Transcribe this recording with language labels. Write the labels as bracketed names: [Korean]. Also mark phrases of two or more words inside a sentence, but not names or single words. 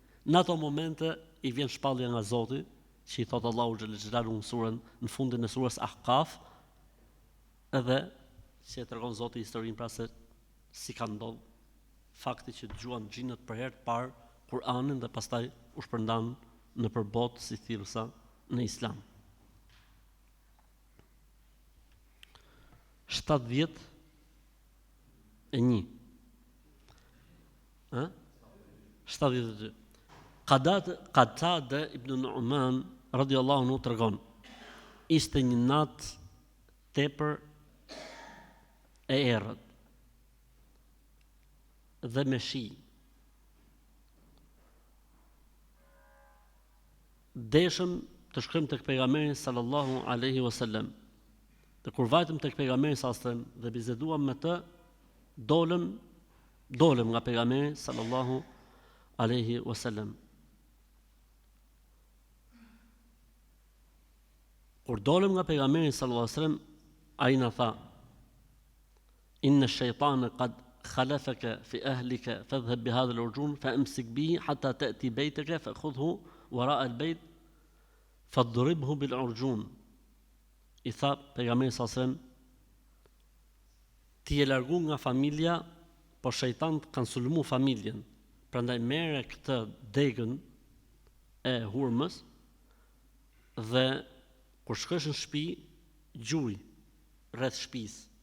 [Albanian] Në ato momente i vjen shpallja nga Zoti që i thot Allahu [Arabic] جل جلاله [Albanian] në surën në fundin e surës Ahqaf, edhe që e tregon Zoti historinë pra se si ka ndodhur fakti që dëgjuan xhinët për herë të parë Kur'anin dhe pastaj u shpërndan në përbot si thirrsa në Islam. 71 72. Qatada ibn Nu'man [Arabic] رضي الله عنه [Albanian] tregon, ishte një natë tepër e errët dhe me shi. Deshëm të shkojmë tek pejgamberi [Arabic] صلى الله عليه وسلم. [Albanian] Dhe kur vajtëm tek pejgamberi [Arabic] صلى الله عليه وسلم [Albanian] dhe bizeduam me të, dolëm nga pejgamberi [Arabic] صلى الله عليه وسلم. [Albanian] Kur dolëm nga pejgamberi [Arabic] صلى الله عليه وسلم, [Albanian] ai na tha: [Arabic] إن الشيطان قد خلفك في أهلك فاذهب بهذا العرجون فأمسك به حتى تأتي بيتك فأخذه وراء البيت فاضربه بالعرجون. [Albanian] I tha pejgamberi [Arabic] صلى الله عليه وسلم, [Albanian] ti je largu nga familja, po shejtanët kanë sulmu familjen. Prandaj merre këtë degën e hurmës dhe kur shkosh në shtëpi, gjuj rreth shtëpisë.